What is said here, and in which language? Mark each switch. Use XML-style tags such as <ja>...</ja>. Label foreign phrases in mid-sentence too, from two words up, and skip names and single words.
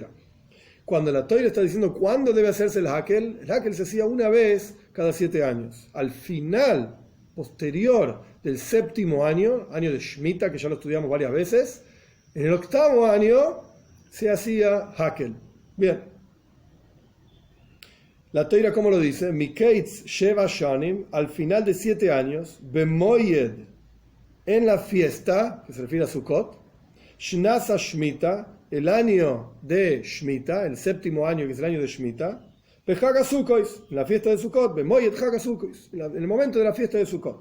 <es>Cuando la Torá está diciendo cuándo debe hacerse el Hakel se hacía una vez cada 7 años. Al final, posterior del 7º año, año de Shemitah, que ya lo estudiamos varias veces, en el 8º año se hacía Hakel. Bien. La Torá, ¿cómo lo dice?</es> <he>מקץ שבע שנים,</he> <es>al final de 7 años, bemoyed, en la fiesta, que se refiere a Sukkot,</es> <he>שנת השמיטה,</he> <es>el año de Shemitah, el 7º año, que es el año de Shemitah,</es> <he>בחג הסוכות,</he> <es>en la fiesta de Sukkot,</es> <he>במועד חג הסוכות,</he> <es>en el momento de la fiesta de Sukkot.</es>